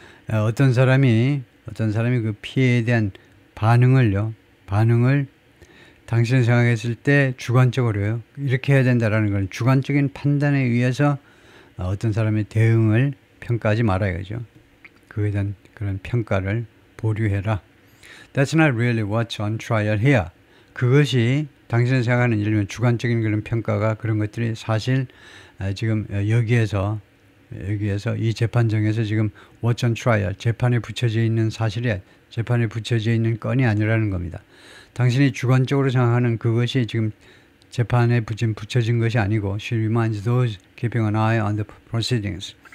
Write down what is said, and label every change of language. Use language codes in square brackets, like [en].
[ko] 어떤 사람이 그 피해에 대한 반응을 당신이 생각했을 때 주관적으로요 이렇게 해야 된다라는 건 주관적인 판단에 의해서 어떤 사람의 대응을 평가하지 말아야 죠. 그에 대한 그런 평가를 보류해라. [en] That's not really what's on trial here. [ko] 그것이 당신이 생각하는 예를 들면 주관적인 그런 평가가 그런 것들이 사실 지금 여기에서 이 재판정에서 지금 [en] what's on trial [ko] 재판에 붙여져 있는 사실이 재판에 붙여져 있는 건이 아니라는 겁니다. 당신이 주관적으로 생각하는 그것이 지금 재판에 붙여진 것이 아니고 [en] she reminds those keeping an eye on the proceedings.